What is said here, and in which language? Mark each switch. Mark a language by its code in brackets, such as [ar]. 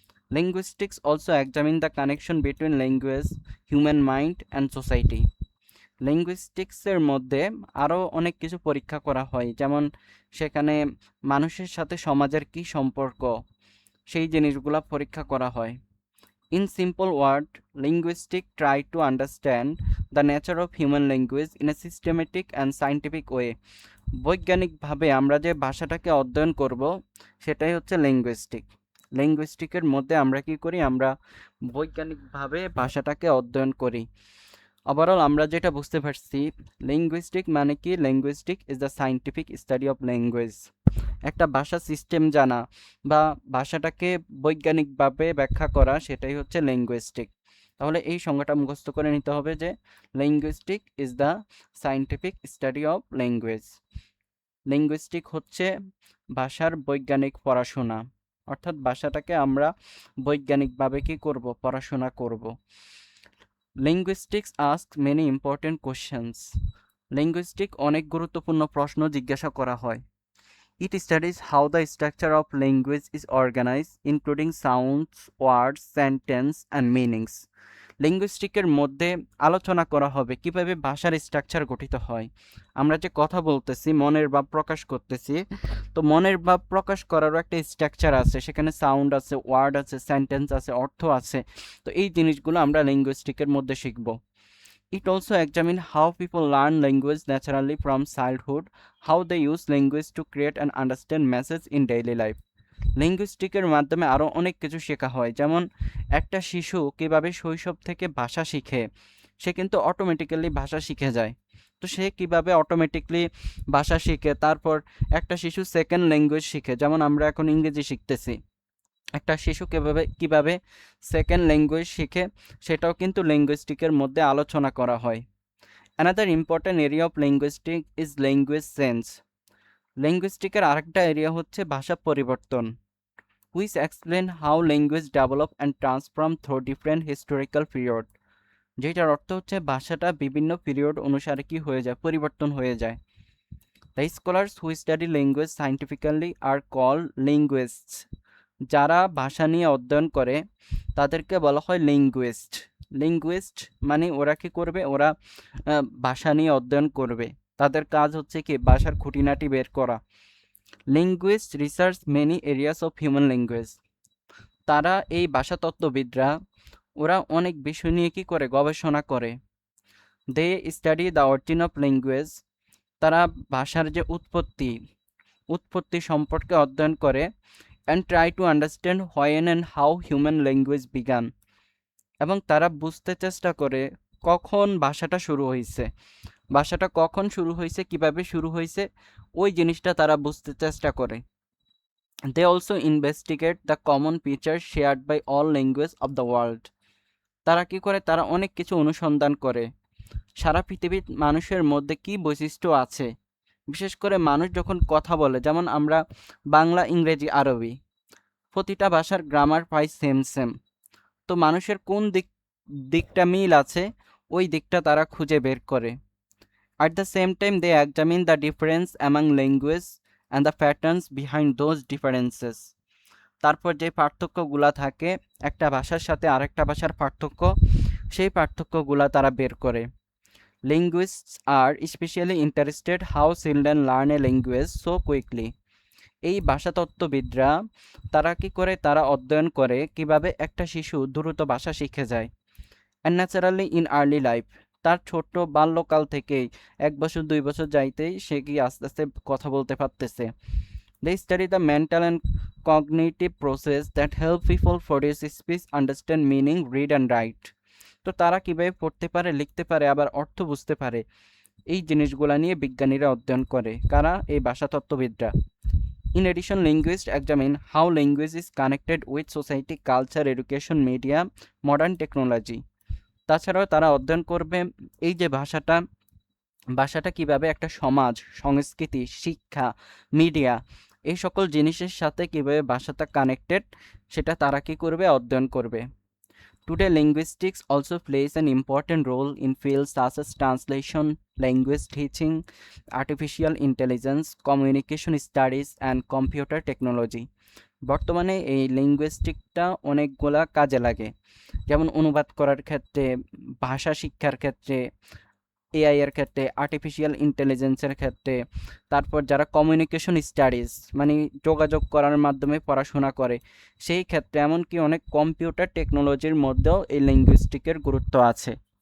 [en] Linguistics also examine the connection between language, human mind and society. [bn] লিঙ্গুইস্টিক্সের মধ্যে আরও অনেক কিছু পরীক্ষা করা হয়, যেমন সেখানে মানুষের সাথে সমাজের কী সম্পর্ক, সেই জিনিসগুলো পরীক্ষা করা হয়। [en] In simple word, linguistics try to understand the nature of human language in a systematic and scientific way. [bn] বৈজ্ঞানিকভাবে আমরা যে ভাষাটাকে অধ্যয়ন করব সেটাই হচ্ছে লিঙ্গুইস্টিক। লিঙ্গুইস্টিকের মধ্যে আমরা কি করি, আমরা বৈজ্ঞানিকভাবে ভাষাটাকে অধ্যয়ন করি। ওভারঅল আমরা যেটা বুঝতে পারছি, লিঙ্গুইস্টিক মানে কি, [en] Linguistic is the scientific study of language. [bn] একটা ভাষা সিস্টেম জানা বা ভাষাটাকে বৈজ্ঞানিকভাবে ব্যাখ্যা করা, সেটাই হচ্ছে লিঙ্গুইস্টিক। তাহলে এই সংজ্ঞাটা মুখস্থ করে নিতে হবে যে [en] Linguistic is the scientific study of language. [bn] Linguistic হচ্ছে ভাষার বৈজ্ঞানিক পড়াশোনা, অর্থাৎ ভাষাটাকে আমরা বৈজ্ঞানিকভাবে কি করব, পড়াশোনা করব। [en] Linguistics ask many important questions. [bn] Linguistic অনেক গুরুত্বপূর্ণ প্রশ্ন জিজ্ঞাসা করা হয়। [en] It studies how the structure of language is organized, including sounds, words, sentence, and meanings. [bn] লিঙ্গুইস্টিকের মধ্যে আলোচনা করা হবে কিভাবে ভাষার স্ট্রাকচার গঠিত হয়। আমরা যে কথা বলতেছি, মনের ভাব প্রকাশ করতেছি, তো মনের ভাব প্রকাশ করারও একটা স্ট্রাকচার আছে, সেখানে সাউন্ড আছে, ওয়ার্ড আছে, সেন্টেন্স আছে, অর্থ আছে। তো এই জিনিসগুলো আমরা লিঙ্গুইস্টিকের মধ্যে শিখব। [en] It also examines how people learn language naturally from childhood, how they use language to create and understand message in daily life. [bn] লিঙ্গুইস্টিকের মাধ্যমে আরও অনেক কিছু শেখা হয়, যেমন একটা শিশু কিভাবে শৈশব থেকে ভাষা শিখে, সে কিন্তু অটোমেটিক্যালি ভাষা শিখে যায়। তো সে কিভাবে অটোমেটিকলি ভাষা শিখে, তারপর একটা শিশু সেকেন্ড ল্যাঙ্গুয়েজ শিখে, যেমন আমরা এখন ইংরেজি শিখতেছি, একটা শিশু কিভাবে কিভাবে সেকেন্ড ল্যাঙ্গুয়েজ শিখে, সেটাও কিন্তু লিঙ্গুইস্টিকের মধ্যে আলোচনা করা হয়। [en] Another important area of linguistic is language sense. [bn] লিঙ্গুইস্টিকের আরেকটা এরিয়া হচ্ছে ভাষা পরিবর্তন, [en] which explain how language develop and transform through different historical period। [bn] যেটার অর্থ হচ্ছে ভাষাটা বিভিন্ন পিরিয়ড অনুসারে কি হয়ে যায়, পরিবর্তন হয়ে যায়। [en] The scholars who study language scientifically are called linguists। [bn] যারা ভাষা নিয়ে অধ্যয়ন করে তাদেরকে বলা হয় লিঙ্গুইস্ট। লিঙ্গুইস্ট মানে ওরা কি করবে, ওরা ভাষা নিয়ে অধ্যয়ন করবে, তাদের কাজ হচ্ছে কি ভাষার খুঁটিনাটি বের করা। [en] Linguist research many areas of human language. [bn] তারা এই ভাষাতত্ত্ববিদরা ওরা অনেক বিষয় নিয়ে কি করে, গবেষণা করে। [en] They study the origin of language. [bn] তারা ভাষার যে উৎপত্তি সম্পর্কে অধ্যয়ন করে। [en] And try to understand when and how human language began. [bn] এবং তারা বুঝতে চেষ্টা করে কখন ভাষাটা শুরু হয়েছে, ভাষাটা কখন শুরু হয়েছে, কিভাবে শুরু হয়েছে, ওই জিনিসটা তারা বুঝতে চেষ্টা করে। [en] They also investigate the common features shared by all languages of the world। [bn] তারা কি করে, তারা অনেক কিছু অনুসন্ধান করে সারা পৃথিবীর মানুষের মধ্যে কি বৈশিষ্ট্য আছে। বিশেষ করে মানুষ যখন কথা বলে, যেমন আমরা বাংলা, ইংরেজি, আরবি, প্রতিটা ভাষার গ্রামার প্রায় সেম। তো মানুষের কোন দিকটা মিল আছে, ওই দিকটা তারা খুঁজে বের করে। [en] At the same time they examine the difference among languages and the patterns behind those differences। [bn] তারপর যে পার্থক্যগুলা থাকে একটা ভাষার সাথে আরেকটা ভাষার পার্থক্য, সেই পার্থক্যগুলা তারা বের করে। [en] Linguists are especially interested how children learn a language so quickly। [bn] এই ভাষাতত্ত্ববিদরা তারা কি করে, তারা অধ্যয়ন করে কিভাবে একটা শিশু দ্রুত ভাষা শিখে যায়। [en] And naturally in early life, [bn] তার ছোট বাল্যকাল থেকেই 1 বছর 2 বছর যাইতেই সে কি আস্তে আস্তে কথা বলতে পারতেছে। [en] They study the mental and cognitive process that help people produce speech, understand meaning, read and write। [bn] তো তারা কিভাবে পড়তে পারে, লিখতে পারে, আবার অর্থ বুঝতে পারে, এই জিনিসগুলা নিয়ে বিজ্ঞানীরা অধ্যয়ন করে। কারা? এই ভাষাতত্ত্ববিদরা। [en] In addition, linguists examine how language is connected with society, culture, education, media, modern technology। [bn] তাছাড়াও তারা অধ্যয়ন করবে এই যে ভাষাটা কিভাবে একটা সমাজ, সংস্কৃতি, শিক্ষা, মিডিয়া, এই সকল জিনিসের সাথে কিভাবে ভাষাটা কানেক্টেড, সেটা তারা কি করবে, অধ্যয়ন করবে। [en] Today, linguistics also plays an important role in fields such as translation, language teaching, artificial intelligence, communication studies, and computer technology। [bn] বর্তমানে এই লিঙ্গুইস্টিকটা অনেকগুলা কাজে লাগে, যেমন অনুবাদ করার ক্ষেত্রে, ভাষা শিক্ষার ক্ষেত্রে, এআই এর ক্ষেত্রে, আর্টিফিশিয়াল ইন্টেলিজেন্সের ক্ষেত্রে, তারপর যারা কমিউনিকেশন স্টাডিজ মানে যোগাযোগ করার মাধ্যমে পড়াশোনা করে, সেই ক্ষেত্রে, এমনকি অনেক কম্পিউটার টেকনোলজির মধ্যেও এই লিঙ্গুইস্টিকের গুরুত্ব আছে।